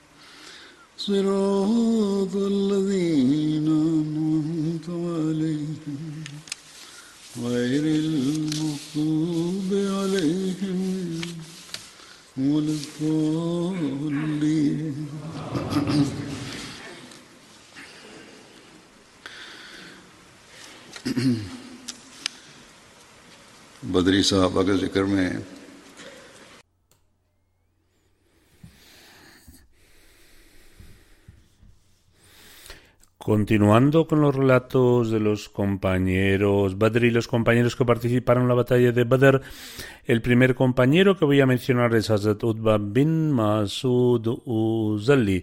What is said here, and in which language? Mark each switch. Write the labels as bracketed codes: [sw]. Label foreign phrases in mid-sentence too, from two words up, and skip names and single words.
[ar] صراط الذين أنعمت عليهم غير المغضوب عليهم ولا الضالين. [ur] بدری صحابہ کے ذکر میں [es] continuando con los relatos de los compañeros Badr y los compañeros que participaron en la batalla de Badr, el primer compañero que voy a mencionar es Hazrat Utba bin Masud Uzalli.